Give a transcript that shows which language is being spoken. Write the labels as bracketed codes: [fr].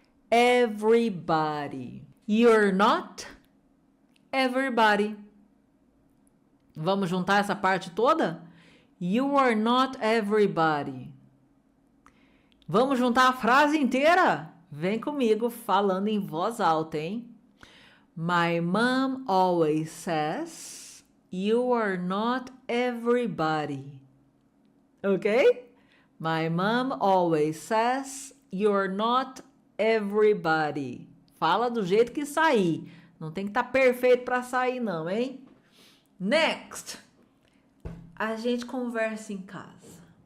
[en] Everybody. You're not everybody. [pt] Vamos juntar essa parte toda? [en] You are not everybody. [pt] Vamos juntar a frase inteira? Vem comigo falando em voz alta, hein? [en] My mom always says, you are not everybody. Ok? My mom always says, you're not everybody. [pt] Fala do jeito que sair. Não tem que estar perfeito para sair, não, hein? Next. A gente conversa em casa.